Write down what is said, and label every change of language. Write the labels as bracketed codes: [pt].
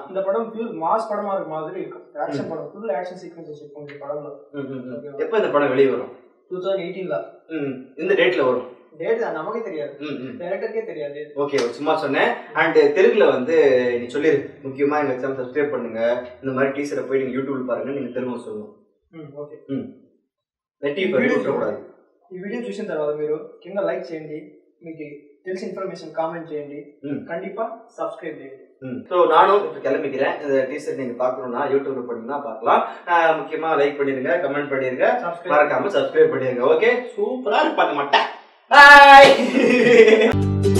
[ta] இந்த படம் full mass படமா இருக்க மாதிரி இருக்கும். ஆக்ஷன் படம், ஃபுல் ஆக்ஷன் சீக்வென்சஸ் இருக்கும் இந்த படம்ல. எப்ப இந்த படம் வெளிய வரும்? 2018ல. இந்த டேட்ல வரும். டேட் நமக்கே தெரியாது, டைரக்டருக்கே தெரியாது. ஓகே, சும்மா சொன்னேன். அண்ட் தெலுங்குல வந்து நீ சொல்லிரு, முக்கியமா எங்க சேனல் சப்ஸ்கிரைப் பண்ணுங்க. இந்த மாதிரி டீசரை போய் நீங்க யூடியூப்ல பாருங்க. நீங்க தெலுங்கு சொல்லணும். [en] Okay. [te] ఈ వీడియో చూసిన తర్వాత మీరు కింద లైక్ చేయండి, మీకు తెలిసిన ఇన్ఫర్మేషన్ కామెంట్ చేయండి, [ta] கண்டிப்பா [te] சப்ஸ்கிரைப் చేయండి. [ta] ஸோ நானும் இப்போ கிளம்பிக்கிறேன். இந்த டீசர் நீங்க பார்க்கணும்னா யூடியூப்ல போனீங்கன்னா பார்க்கலாம். முக்கியமா லைக் பண்ணிருங்க, கமெண்ட் பண்ணிருங்க, மறக்காம சப்ஸ்கிரைப் பண்ணிருங்க. ஓகே, சூப்பரா இருப்பாங்க மாட்டேன். பாய்.